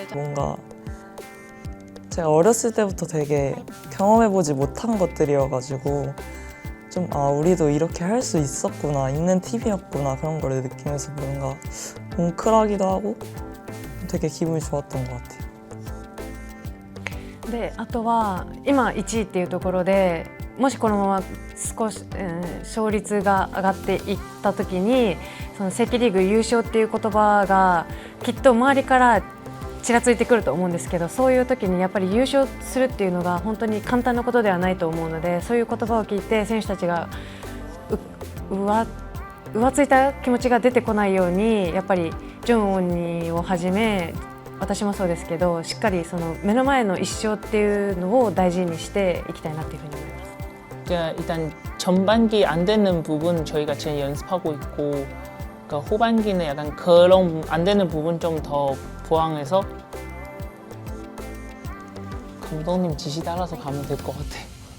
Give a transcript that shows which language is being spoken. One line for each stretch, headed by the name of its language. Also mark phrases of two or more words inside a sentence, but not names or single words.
Korean: 뭔가 제가 어렸을 때부터 되게 경험해보지 못한 것들이어가지고 좀 우리도 이렇게 할 수 있었구나, 있는 팀이었구나 그런 걸 느끼면서 뭔가 뭉클하기도 하고 되게 기분이 좋았던 것 같아요.
Japanese: であとは今1位っていうところでもしこのまま少し、勝率が上がっていった時にその正規リーグ優勝っていう言葉がきっと周りからちらついてくると思うんですけど、そういう時にやっぱり優勝するっていうのが本当に簡単なことではないと思うので、そういう言葉を聞いて選手たちが浮ついた気持ちが出てこないようにやっぱりジョン・オンニをはじめ私もそうですけどしっかりその目の前の一勝っていうのを大事にしていきたいなというふうに思います。
Korean: 일단 전반기 안 되는 부분 저희가 지금 연습하고 있고 그러니까 후반기는 약간 그런 안 되는 부분 좀 더 보완해서 감독님 지시 따라서 가면 될 것 같아요.